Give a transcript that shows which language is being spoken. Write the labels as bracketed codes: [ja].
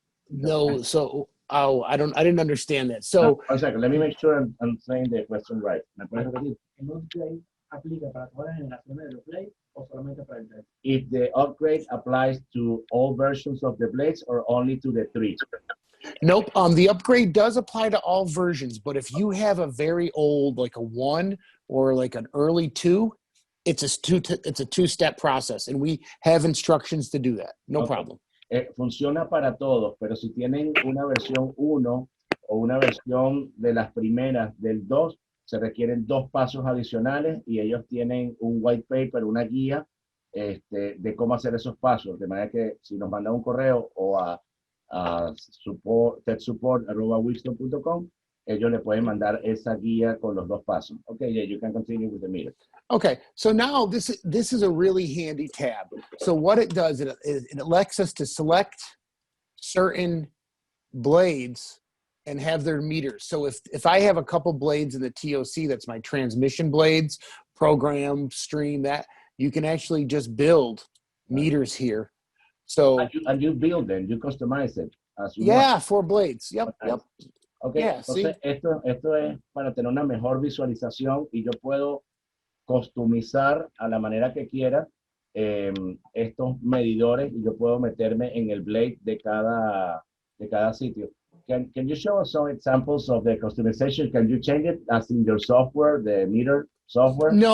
[en] No, so I didn't understand that. So one second, let me make sure I'm saying the question right. [es] ¿Me puedes repetir? ¿El upgrade aplica para todas las generaciones de los blades o solamente para el blade? [en] If the upgrade applies to all versions of the blades or only to the 3? nope, the upgrade does apply to all versions, but if you have a very old, like a 1 or like an early 2, it's a two-step process, and we have instructions to do that. No problem. [es] Funciona para todos, pero si tienen una versión 1 o una versión de las primeras del 2, se requieren 2 pasos adicionales y ellos tienen un white paper, una guía de cómo hacer esos pasos. De manera que si nos mandan un correo o a techsupport@wheatstone.com, ellos le pueden mandar esa guía con los 2 pasos. [en] Okay, yeah, you can continue with the meter. Okay, so now this is a really handy tab. So what it does, it elects us to select certain blades and have their meters. So if I have a couple blades in the TOC, that's my transmission blades, program, stream, that you can actually just build meters here. So and you build them, you customize it as you yeah, want. 4 blades. Yep, yep. Okay, Yeah, [es] entonces esto es para tener una mejor visualización y yo puedo customizar a la manera que quiera estos medidores y yo puedo meterme en el blade de cada sitio. [en] Can you show us some examples of the customization? Can you change it as in your software, the meter software?